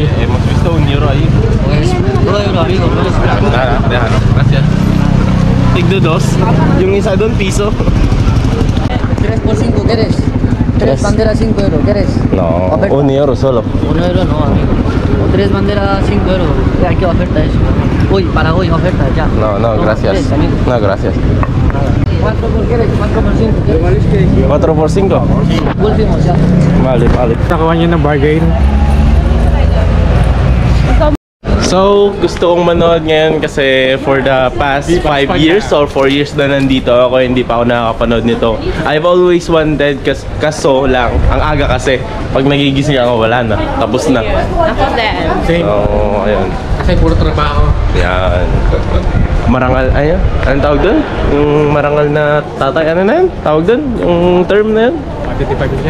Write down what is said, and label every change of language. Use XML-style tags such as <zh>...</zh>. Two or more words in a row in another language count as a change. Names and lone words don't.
<es>Hemos visto un euro ahí. Déjalo, gracias.</es> <tl>Tigdo dos. Yung isa doon, piso.</tl> <es>3 por 5, ¿quieres? 3 banderas 5 euros, ¿quieres? No, Oferta. un euro solo. 1 euro no, amigo. O 3 banderas 5 euros. Ya, ¿qué oferta es? Hoy, para hoy, oferta, ya. No, no, gracias. 3, amigo. No, gracias. 4 por, ¿quieres? 4 por 5, ¿quieres? 4 por 5. Últimos, ya. Vale, vale.</es> <tl>nakakuha niya ng bargain. So, gusto kong manood ngayon kasi</tl> <en>for the past 5 years or 4 years</en> <tl>na nandito ako, hindi pa ako nakakapanood nito.</tl> <en>I've always wanted,</en> <tl>kaso lang, ang aga kasi, pag nagigising ako, wala na, tapos na. Ako din. Same. So, ayun. Kasi puro trabaho. Yan. Marangal, ayun, anong tawag doon? Yung marangal na tatay, ano na yun? Tawag doon? Yung term na yun? Matitipag niya.</tl>